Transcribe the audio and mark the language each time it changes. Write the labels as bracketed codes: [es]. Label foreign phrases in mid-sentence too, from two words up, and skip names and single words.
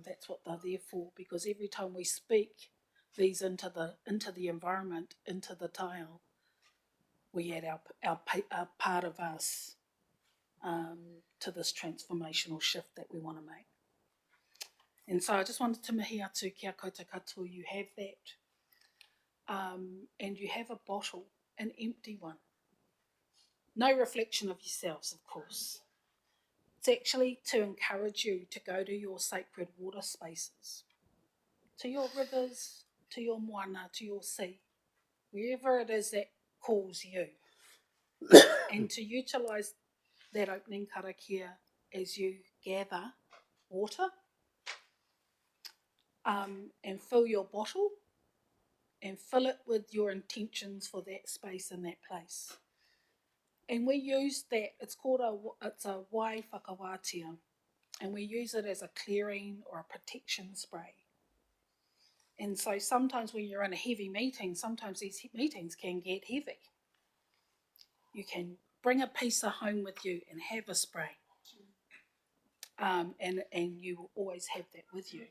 [en] That's what they're there for, because every time we speak these into the environment, into the taio, we add our part of us to this transformational shift that we want to make. And so I just wanted to [mi] mihi atu kia koutou katoa, [en] you have that. And you have a bottle, an empty one. No reflection of yourselves, of course. It's actually to encourage you to go to your sacred water spaces, to your rivers, to your moana, to your sea, wherever it is that calls you, and to utilise that opening karakia as you gather water, and fill your bottle and fill it with your intentions for that space and that place. And we use that, it's a [mi] wai whakawātia, [en] and we use it as a clearing or a protection spray. And so sometimes when you're in a heavy meeting, sometimes these meetings can get heavy. You can bring a piece of home with you and have a spray. And you will always have that with you.